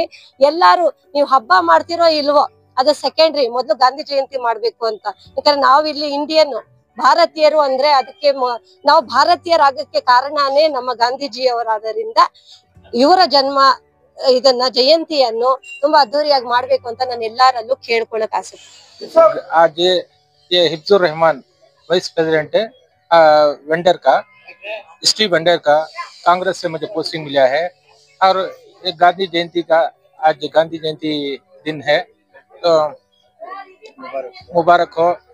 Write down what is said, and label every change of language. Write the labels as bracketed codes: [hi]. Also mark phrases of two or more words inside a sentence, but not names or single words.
[kn] ಎಲ್ಲಾರು ನೀವು ಹಬ್ಬ ಮಾಡ್ತಿರೋ ಇಲ್ವೋ ಅದು ಸೆಕೆಂಡ್ರಿ, ಮೊದ್ಲು ಗಾಂಧಿ ಜಯಂತಿ ಮಾಡ್ಬೇಕು ಅಂತ. ಯಾಕಂದ್ರೆ ನಾವ್ ಇಲ್ಲಿ ಇಂಡಿಯನ್ ಭಾರತೀಯರು ಅಂದ್ರೆ ಅದಕ್ಕೆ ನಾವು ಭಾರತೀಯರಾಗಕ್ಕೆ ಕಾರಣನೇ ನಮ್ಮ ಗಾಂಧೀಜಿ ಅವರಾದ್ದರಿಂದ ಇವರ ಜನ್ಮ ಇದನ್ನ ಜಯಂತಿಯನ್ನು ತುಂಬಾ ಅದ್ದೂರಿಯಾಗಿ ಮಾಡ್ಬೇಕು ಅಂತ ನಾನು ಎಲ್ಲರಲ್ಲೂ ಕೇಳ್ಕೊಳಕ್ ಆಸೆ. [hi] आज ये हिफ्जुर रहमान [en] vice president [hi] है वेंडर का, [en] street vendor [hi] का। कांग्रेस से मुझे पोस्टिंग मिला है और ये गांधी जयंती का आज गांधी जयंती दिन है, तो मुबारक हो।